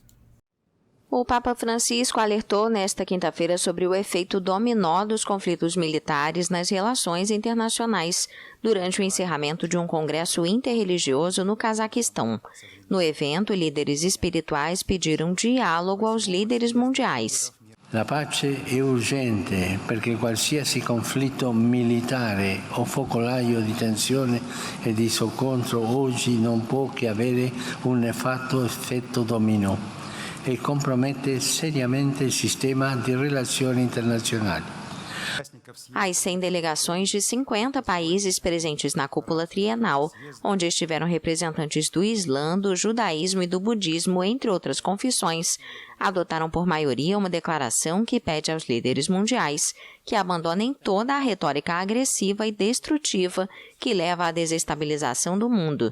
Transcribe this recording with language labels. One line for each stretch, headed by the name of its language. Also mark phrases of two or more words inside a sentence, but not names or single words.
Portuguese: O Papa Francisco alertou nesta quinta-feira sobre o efeito dominó dos conflitos militares nas relações internacionais durante o encerramento de um congresso interreligioso no Cazaquistão. No evento, líderes espirituais pediram diálogo aos líderes mundiais.
Italian: La pace è urgente perché qualsiasi conflitto militare o focolaio di tensione e di scontro oggi non può che avere un nefasto effetto dominò e compromette seriamente il sistema di relazioni internazionali.
Portuguese: As 100 delegações de 50 países presentes na cúpula trienal, onde estiveram representantes do Islã, do judaísmo e do budismo, entre outras confissões, adotaram por maioria uma declaração que pede aos líderes mundiais que abandonem toda a retórica agressiva e destrutiva que leva à desestabilização do mundo.